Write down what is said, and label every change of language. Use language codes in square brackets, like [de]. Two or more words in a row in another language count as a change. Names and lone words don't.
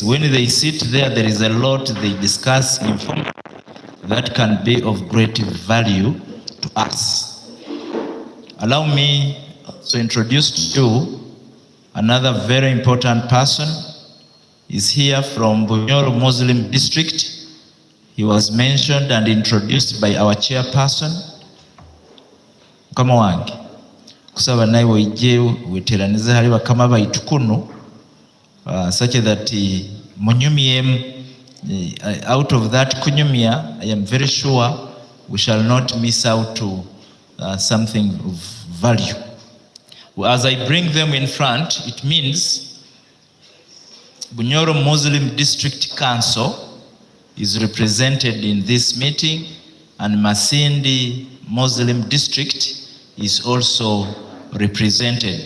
[en] When they sit there, there is a lot they discuss informally that can be of great value to us. Allow me to introduce to you another very important person. Is here from Bunyoro Muslim District. He was mentioned and introduced by our chairperson, Kamawange. [nyo] Kusaba naiwe ije weteraniza hali bakama baitukuno [en] such that munyumiem out of that kunyumia, I am very sure we shall not miss out to something of value. As I bring them in front, it means Bunyoro Muslim District Council is represented in this meeting, and Masindi Muslim District is also represented.